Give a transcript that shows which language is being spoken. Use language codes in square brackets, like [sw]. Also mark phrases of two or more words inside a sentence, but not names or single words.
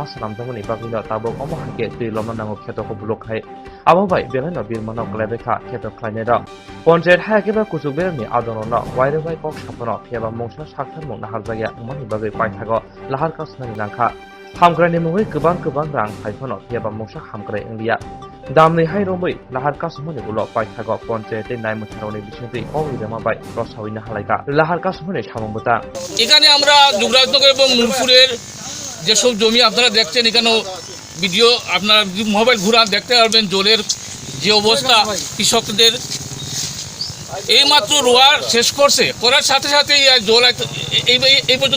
[brx] सानामदमनि बागिनो ताबो अमहाके दै लमनांगो खेतोखौ बुलुखाय आबाबाय बेलानो बिरमानो ग्लेबेखा खेतो खाइनेर पन्चायत हायाकेबा कुचुबेरनि आदननो वाइरबाय कक सापनो फेबा मंसा साखथार मंना हारजाया उमानि बागै पाइथागो लाहार कासनानि लांखा हामग्रानि मुङै गोबां रां फाइफनो फेबा मंसा हामग्राय इंलिया दामनि हायरंबै लाहार कासमनि बुलो पाइथागो पन्चायत नायमथारनि बिसिंतै अविरामाबाय रसावैनो हालायगा लाहार कासमनि सामंबता [bn] এখানে আমরা যুবরাজনগর এবং নূরপুরের যেসব জমি আপনারা দেখছেন এখানে ভিডিও আপনারা মোবাইল ঘুরা দেখতে পারবেন জলের যে অবস্থা কৃষকদের এইমাত্র রোয়া শেষ করছে করার সাথে সাথে জল এই পর্যন্ত